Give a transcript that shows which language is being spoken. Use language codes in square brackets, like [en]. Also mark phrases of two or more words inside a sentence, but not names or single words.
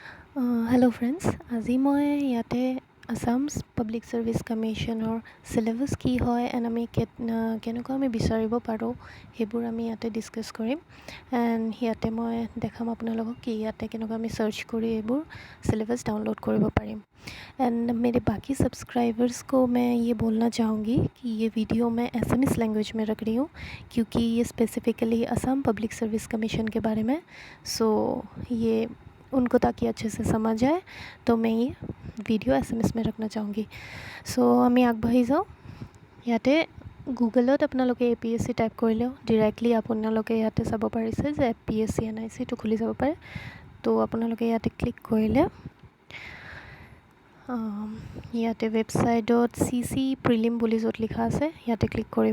[en] Hello friends, [as] আজি মই ইয়াতে আছাম পাব্লিক ছাৰ্ভিচ কমিশ্যনৰ চিলেবাছ কি হয় এণ্ড আমি কেনেকুৱা আমি বিচাৰিব পাৰোঁ সেইবোৰ আমি ইয়াতে ডিছকাছ কৰিম। এণ্ড ইয়াতে মই দেখাম আপোনালোকক কি ইয়াতে কেনেকুৱা আমি চাৰ্চ কৰি এইবোৰ [en] syllabus download [as] কৰিব পাৰিম। [hi] एंड मेरे बाकी सब्सक्राइबर्स को मैं ये बोलना चाहूँगी कि ये वीडियो मैं [en] SMS language [hi] में रख रही हूँ क्योंकि ये स्पेसिफ़िकली असम पब्लिक सर्विस कमीशन के बारे में। सो ये उनको ताकि अच्छे से समझ आए तो मैं ये वीडियो एसएमएस में रखना चाहूँगी। [as] सो আমি আগবাঢ়ি যাওঁ। ইয়াতে গুগলত আপোনালোকে APSC টাইপ কৰিলেও ডিৰেক্টলি আপোনালোকে ইয়াতে চাব পাৰিছে যে APSC NICটো খুলি যাব পাৰে। তো আপোনালোকে ইয়াতে ক্লিক কৰিলে ইয়াতে ৱেবছাইটত CC প্ৰিলিম বুলি য'ত লিখা আছে ইয়াতে ক্লিক কৰিব।